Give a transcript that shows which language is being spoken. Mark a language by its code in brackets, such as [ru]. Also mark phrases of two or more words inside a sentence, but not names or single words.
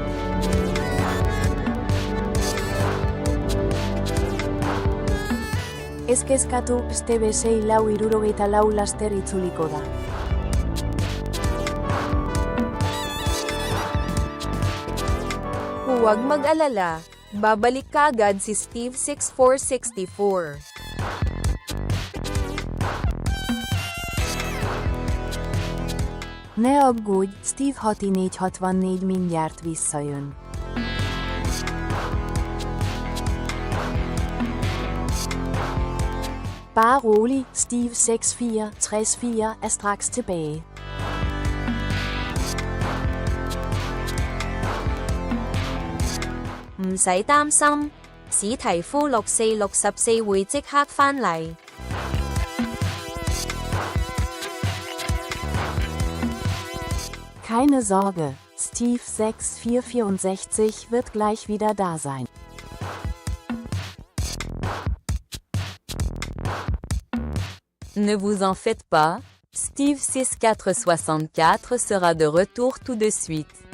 [eu] Kezkatu, Steve 664 laster itzuliko da. [tl] Huwag mag-alala, babalik kaagad si Steve 6464. [hu] Ne aggódj, Steve 6464 mindjárt visszajön. [da] Bare rolig, Steve 6464 er straks tilbage. [yue] 唔使擔心，史提夫6464會即刻返嚟。 [de] Keine Sorge, Steve 6464 wird gleich wieder da sein. [fr] Ne vous en faites pas, Steve 6464 sera de retour tout de suite.